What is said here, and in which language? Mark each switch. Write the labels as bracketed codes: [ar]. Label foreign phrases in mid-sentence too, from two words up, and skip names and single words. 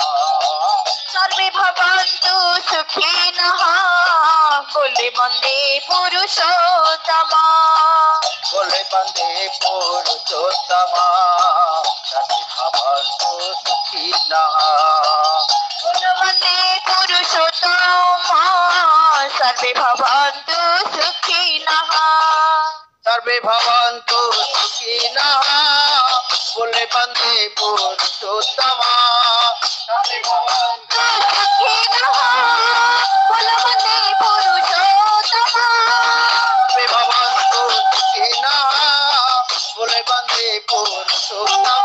[sa] ସର୍ବେ ଭବନ୍ତୁ ସୁଖିନଃ [or] ବୋଲେ ବନ୍ଦେ ପୁରୁଷୋତ୍ତମ ବୋଲେ ବନ୍ଦେ ପୁରୁଷୋତ୍ତମ [sa] ସର୍ବେ ଭବନ୍ତୁ ସୁଖିନଃ [or] ବୋଲେ ବନ୍ଦେ ପୁରୁଷୋତ୍ତମ [sa] ସର୍ବେ ଭବନ୍ତୁ ସୁଖିନଃ सर्वे भवन्तु सुखिनः [or] ବୋଲେ ବନ୍ଦେ ପୁରୁଷୋତ୍ତମ [sa] सर्वे भवन्तु [or] सुखिनः ବୋଲେ ବନ୍ଦେ ପୁରୁଷୋତ୍ତମ [sa] सर्वे भवन्तु सुखिनः [or] ବୋଲେ ବନ୍ଦେ ପୁରୁଷୋତ୍ତମ